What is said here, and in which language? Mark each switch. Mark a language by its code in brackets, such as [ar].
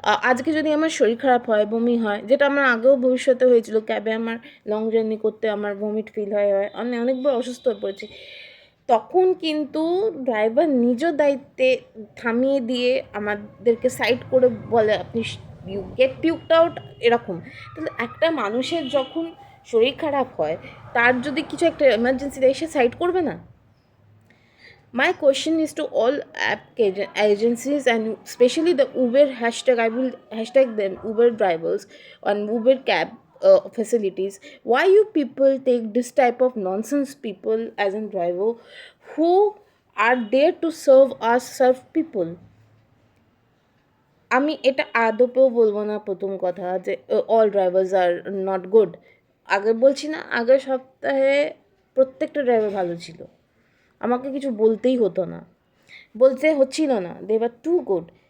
[bn] আজকে যদি আমার শরীর খারাপ হয়, বমি হয়, যেটা আমার আগেও ভবিষ্যতে হয়েছিল, ক্যাবে আমার লং জার্নি করতে আমার ভমিট ফিল হয়, আমি অনেকবার অসুস্থ হয়ে পড়েছি, তখন কিন্তু ড্রাইভার নিজ দায়িত্বে থামিয়ে দিয়ে আমাদেরকে সাইড করে বলে আপনি [en] you get puked out, [bn] এরকম। তাহলে একটা মানুষের যখন শরীর খারাপ হয়, তার যদি কিছু একটা এমার্জেন্সি দেয়, সে সাইড করবে না? [en] My question is to all app agencies, and especially the Uber hashtag. I will hashtag them, Uber drivers and Uber cab facilities. Why you people take this type of nonsense people as a driver who are there to serve people? [bn] আমি এটা আদপেও বলবো না, প্রথম কথা, যে [en] All drivers are not good. [bn] আগে বলছি না, আগের সপ্তাহে প্রত্যেকটা ড্রাইভার ভালো ছিল, আমাকে কিছু বলতেই হতো না, বলতে হচ্ছিল না, [en] They were too good.